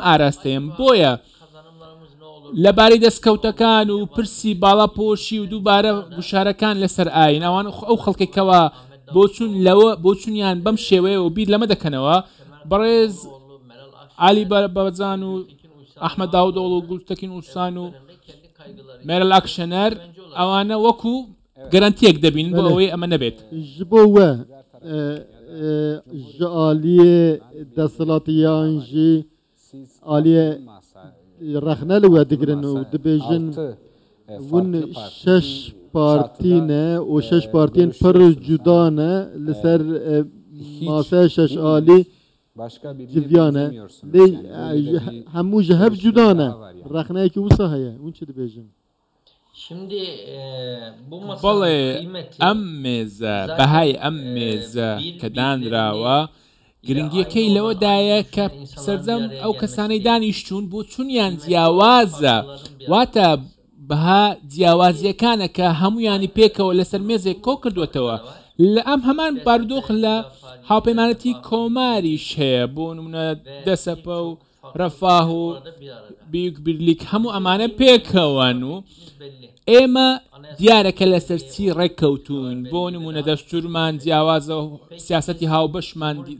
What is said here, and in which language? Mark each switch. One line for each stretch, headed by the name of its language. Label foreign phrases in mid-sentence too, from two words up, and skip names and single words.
Central Kurdish: ئاراستەیەم بۆیە لەبارەی دەستکەوتەکان و پرسی باڵاپۆشی و دووبارە گوشارەکان لەسەر ئاین ئەوان ئەو خەڵکێکەوە بۆچون لەوە بۆچونیان بەم شێوەیە و بیر لەمە دەکەنەوە بەڕێز علی بابەجان و ئەحمەد داودۆڵ و گولتەکین وسان و مێرل ئاکشەنەر ئەوانە وەکو گەرانتیەک دەبین بۆ ئەوەی ئەمە نەبێت
Kurdish: ji bo we ji aliyê desthilatiyan jî aliyê rexne li we digirin û dibêjin hûn şeş partî ne û şeş partiyên pir cuda ne li ser masaya şeş alî civiyan e lê hemû ji hev cuda ne rexneyekî wisa heye hûn çi dibêjin
Turkish: Şimdi bu
Central Kurdish: بەڵێ
Turkish: masanın kıymeti
Central Kurdish: ئەم مێزە بەهای ئەم مێزە کە دانراوە گرنگیەکەی لەوەدایە کە سەرجەم ئەو کەسانەی دانیشتوون بۆ چونیان جیاوازە واتە بەها جیاوازیەکانە کە هەمویانی پێکەوە لەسەر مێزێک کۆ کردوێتەوە لە ئەم هەمان بارودۆخ لە هاوپەیمانەتی کۆماریش هەیە بۆ نمونە دەسەپە و ڕەفاه و بیک بیرلیک هەموو ئەمانە پێکەوەن و ئێمە دیارەکە لەسەر چی ڕێککەوتوون بۆ نمونە دەستورمان جیاوازە و سیاسەتی هاوبەشمان